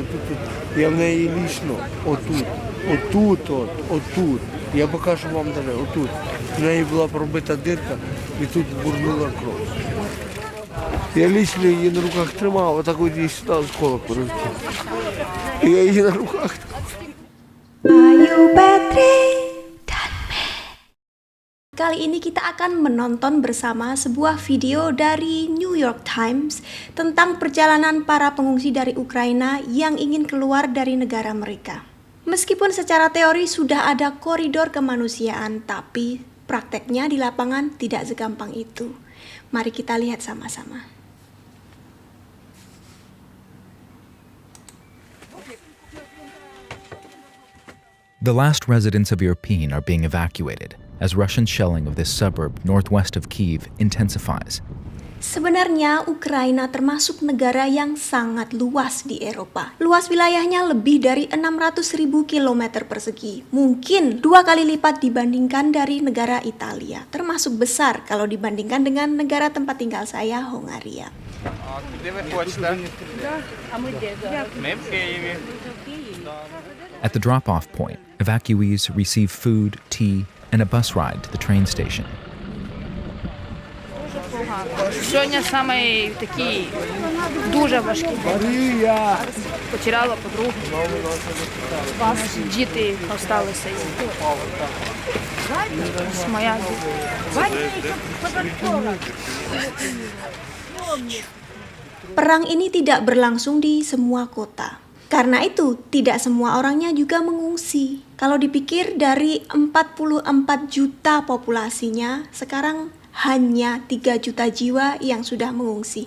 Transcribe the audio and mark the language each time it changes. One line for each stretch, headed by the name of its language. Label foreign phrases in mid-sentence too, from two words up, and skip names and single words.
Ukrainian: Отут. Я в неї лічно отут. Я покажу вам далі, отут. В неї була пробита дирка і тут бурнула кров. Я лічно її на руках тримав, отак от її сюди з кола порозумів. І я її на руках.
Indonesian: Kali ini kita akan menonton bersama sebuah video dari New York Times tentang perjalanan para pengungsi dari Ukraina yang ingin keluar dari negara mereka. Meskipun secara teori sudah ada koridor kemanusiaan, tapi prakteknya di lapangan tidak segampang itu. Mari kita lihat sama-sama.
English: The last residents of Irpin are being evacuated as Russian shelling of this suburb northwest of Kyiv intensifies.
Indonesian: Sebenarnya Ukraina termasuk negara yang sangat luas di Eropa. Luas wilayahnya lebih dari 600.000 km persegi. Mungkin 2 kali lipat dibandingkan dari negara Italia. Termasuk besar kalau dibandingkan dengan negara tempat tinggal saya, Hongaria.
English: At the drop-off point, evacuees receive food, tea, and a bus ride to the train station.
Ukrainian: Сьогодні самий такий дуже важкий день. Потеряла подругу. Діти залишилися. Моя
Indonesian: Perang ini tidak berlangsung di semua kota. Karena itu, tidak semua orangnya juga mengungsi. Kalau dipikir dari 44 juta populasinya, sekarang hanya 3 juta jiwa yang sudah mengungsi.